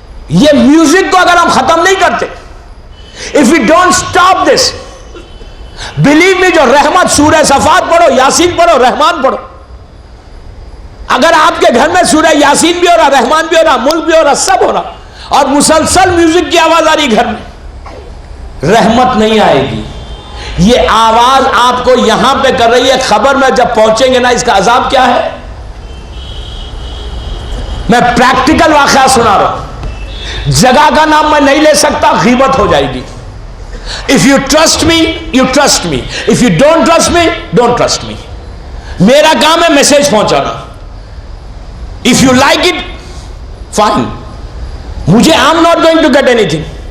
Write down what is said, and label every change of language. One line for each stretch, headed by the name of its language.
Urdu: یہ میوزک کو اگر ہم ختم نہیں کرتے,
English: if we don't stop this, believe me,
Urdu: جو رحمت سورہ صفات پڑھو, یاسین پڑھو, رحمان پڑھو, اگر آپ کے گھر میں سورہ یاسین بھی ہو رہا, رحمان بھی ہو رہا, ملک بھی ہو رہا, سب ہو رہا, اور مسلسل میوزک کی آواز آ رہی گھر میں, رحمت نہیں آئے گی. یہ آواز آپ کو یہاں پہ کر رہی ہے, خبر میں جب پہنچیں گے نا اس کا عذاب کیا ہے. میں پریکٹیکل واقعہ سنا رہا ہوں. جگہ کا نام میں نہیں لے سکتا, غیبت ہو جائے گی.
English: If you trust me, you trust me. If you don't trust me, don't trust me.
Urdu: میرا کام ہے میسج پہنچانا.
English: If you like it, fine. مجھے I'm not going to get anything.